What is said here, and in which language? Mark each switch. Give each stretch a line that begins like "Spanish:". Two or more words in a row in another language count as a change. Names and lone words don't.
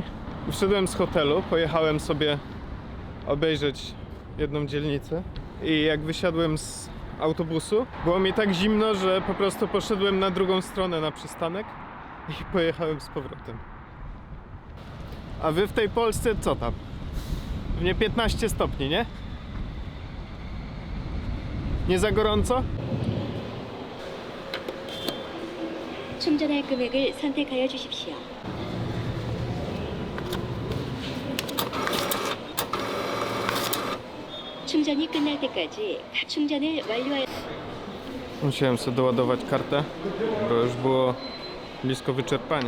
Polish: Wszedłem z hotelu, pojechałem sobie obejrzeć jedną dzielnicę i jak wysiadłem z autobusu, było mi tak zimno, że po prostu poszedłem na drugą stronę na przystanek i pojechałem z powrotem. A wy w tej Polsce co tam? Pewnie 15 stopni, nie? Nie za gorąco?
Korean: 충전할 금액을 선택하여 주십시오. 충전이 끝날 때까지 충전을 완료하여
Polish: Musiałem sobie doładować kartę, bo już było blisko wyczerpania.